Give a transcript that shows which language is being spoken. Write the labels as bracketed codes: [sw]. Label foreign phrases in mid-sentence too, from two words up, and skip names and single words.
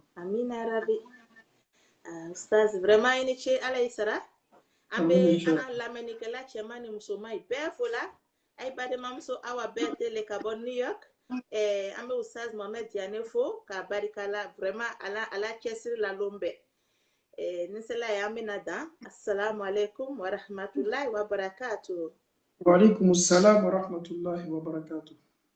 [bm] amina rabi ustaz vraiment ini ce ala isara an bɛ an ka lamɛnnikɛla cɛman ni musoman bɛɛ fo la ay badenmamuso awa bɛɛ tele ka bɔ New York an bɛ ustaz Mohamed Diané fo k'a barikala vraiment ala cɛsiri la lon bɛɛ ni sela ye an bɛna dan [ar] السلام عليكم ورحمة الله وبركاته وعليكم السلام ورحمة الله وبركاته